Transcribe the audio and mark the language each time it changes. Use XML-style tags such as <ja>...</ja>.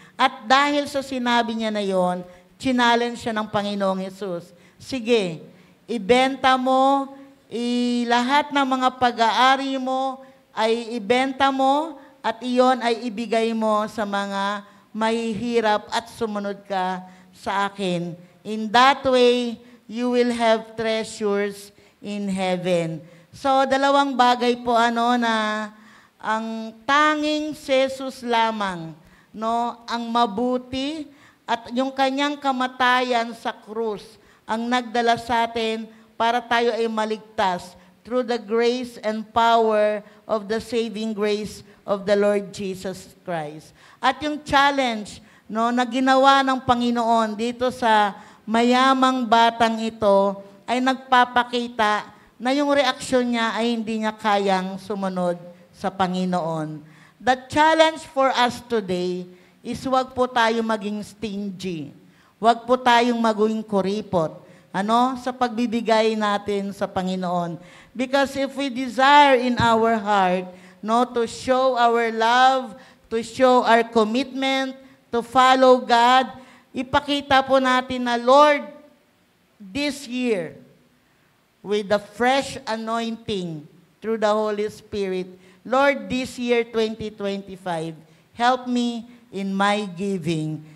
<tl>At dahil sa sinabi niya na yon, challenge siya ng Panginoong Hesus. Sige, ibenta mo, lahat ng mga pag-aari mo ay ibenta mo at iyon ay ibigay mo sa mga mahihirap at sumunod ka sa akin.</tl> <en>In that way, you will have treasures in heaven.</en> <tl>So, dalawang bagay po na ang tanging Jesus lamang, ang mabuti at yung kanyang kamatayan sa krus ang nagdala sa atin para tayo ay maligtas</tl> <en>through the grace and power of the saving grace of the Lord Jesus Christ.</en> <tl>At yung challenge na ginawa ng Panginoon dito sa mayamang batang ito ay nagpapakita na yung reaksyon niya ay hindi niya kayang sumunod sa Panginoon.</tl> <en>The challenge for us today is</en> <tl>huwag po tayo maging</tl> <en>stingy.</en> <tl>Huwag po tayong maging kuripot. Sa pagbibigay natin sa Panginoon.</tl> <en>Because if we desire in our heart, to show our love, to show our commitment, to follow God,</en> <tl>ipakita po natin na,</tl> <en>Lord, this year, with the fresh anointing through the Holy Spirit, Lord, this year, 2025, help me in my giving.</en>